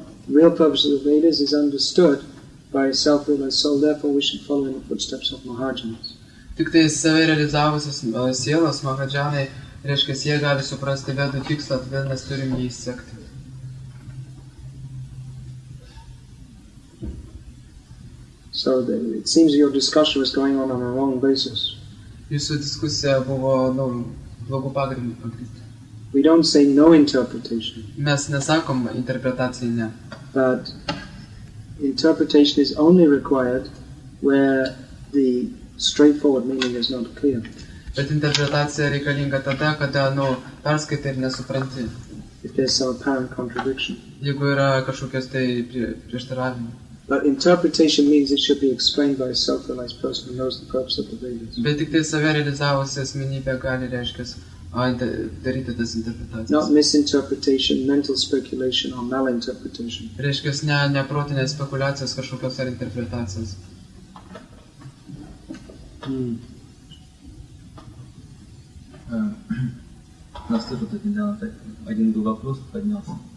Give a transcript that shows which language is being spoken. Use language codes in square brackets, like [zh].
[en] The real purpose of the Vedas is understood by a self-realized soul, therefore we should follow in the footsteps of Mahajanas. [lt] Tik tai save realizavusios sielos, Mahajanai, reiškia, jie gali suprasti Vedų tikslą, todėl mes turim jį sekti. [en] So it seems your discussion was going on a wrong basis. [lt] Jūsų diskusija buvo, blogų pagrindų pagrįsta. [en] We don't say no interpretation. [lt] Mes nesakom interpretacijai ne. [en] But interpretation is only required where the straightforward meaning is not clear. [lt] Bet interpretacija reikalinga tada, kada, perskaitai ir nesupranti. [en] If there's some apparent contradiction. [lt] Jeigu yra kažkokios tai prieštaravimai. [en] But interpretation means it should be explained by a self-realized person who knows the purpose of the Vedas. [lt] Bet tik tai save realizavusi asmenybė gali, reiškia, daryti tas interpretacijas. [en] Not misinterpretation, mental speculation or malinterpretation. [lt] Reiškia, neprotinės spekulacijos kažkokios ar интерпретацijas. [ru] У нас тоже тут недавно так один был вопрос поднялся.